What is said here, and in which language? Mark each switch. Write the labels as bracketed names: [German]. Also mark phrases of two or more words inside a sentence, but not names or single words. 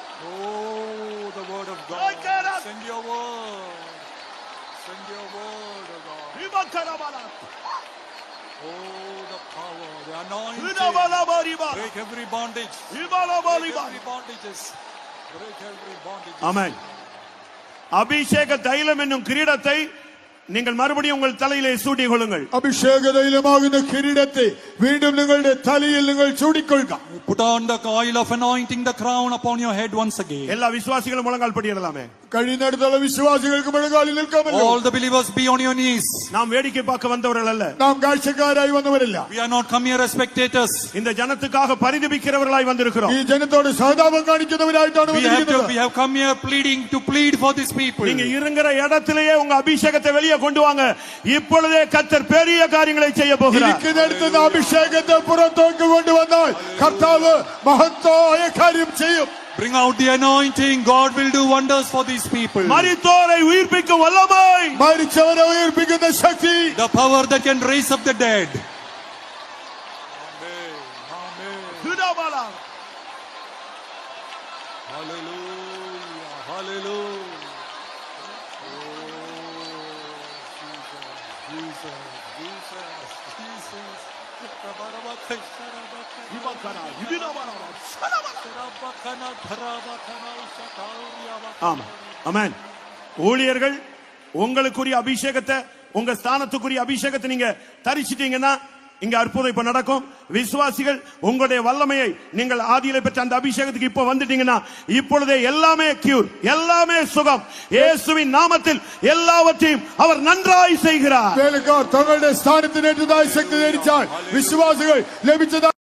[English] Oh, the word of God. Send your word. Send your word, O God. Oh, the power, the anointing. Break every bondage. Break every bondages. Break every bondage. [Tamil] ஆமென். அபிஷேக தைலம் என்னும் கிரீடத்தை நீங்கள் மறுபடியும் உங்கள் தலையிலே சூடிக் கொள்ளுங்கள். [Malayalam] അഭിഷേക തൈലമാകുന്ന കിരീടത്തെ വീണ്ടും നിങ്ങളുടെ തലയിൽ നിങ്ങൾ ചൂടിക്കൊള്ളുക. [English] Put on the oil of anointing, the crown upon your head once again. [Tamil] எல்லா விசுவாசிகளும் முழங்கால் படியிடலாமே. [Malayalam] കഴിയുന്നിടത്തോളം വിശ്വാസികൾക്ക് മുഴങ്കാലിൽ നിൽക്കാമല്ലോ. [English] All the believers be on your knees. [Tamil] நாம் வேடிக்கை பார்க்க வந்தவர்கள் அல்ல. [Malayalam] നാം കാഴ്ചക്കാരായി വന്നവരല്ല. [English] We are not come here as spectators. [Tamil] இந்த ஜனத்துக்காக பரிதபிக்கிறவர்களாய் வந்திருக்கிறோம். [Malayalam] ഈ ജനത്തോട് സഹതാപം കാണിക്കുന്നവരായിട്ടാണ് വന്നിരിക്കുന്നത്. [English] We have come here to plead for these people. [Tamil] நீங்க இருங்கிற இடத்திலேயே உங்க அபிஷேகத்தை வெளியே கொண்டு வாங்க. இப்பொழுதே கர்த்தர் பெரிய காரியங்களை செய்ய போகிறார். [Malayalam] ഇരിക്കുന്നിടത്ത് അഭിഷേകത്തെ പുറത്തോട്ട് കൊണ്ടുവന്നാൽ കർത്താവ് മഹത്തായ കാര്യം ചെയ്യും. [English] Bring out the anointing. God will do wonders for these people. [Tamil] மரித்தோரை உயிர்ப்பிக்கும் வல்லமை, [Malayalam] മരിച്ചവരെ ഉയർപ്പിക്കുന്ന ശക്തി, [English] The power that can raise up the dead. சுடாபாலா. Hallelujah. Hallelujah. Jesus. [Tamil] இவக்கரா, இவினவரா, ஆமா. ஆமென். ஊழியர்கள் உங்களுக்குரிய அபிஷேகத்தை, உங்க ஸ்தானத்துக்குரிய அபிஷேகத்தை நீங்க தரிச்சிட்டீங்கன்னா இங்க அற்புதம் இப்ப நடக்கும். விசுவாசிகள் உங்களுடைய வல்லமையை நீங்கள் ஆதியில பெற்ற அந்த அபிஷேகத்துக்கு இப்ப வந்துட்டீங்கன்னா இப்பொழுதே எல்லாமே கியூர், எல்லாமே சுகம். இயேசுவின் நாமத்தில் எல்லாவற்றையும் அவர் நன்றாய் செய்கிறார். [Malayalam] വേലക്കാർ തങ്ങളുടെ സ്ഥാനത്തിനേറ്റതായ ശക്തി ധരിച്ചാൽ വിശ്വാസികൾ ലഭിച്ചതായി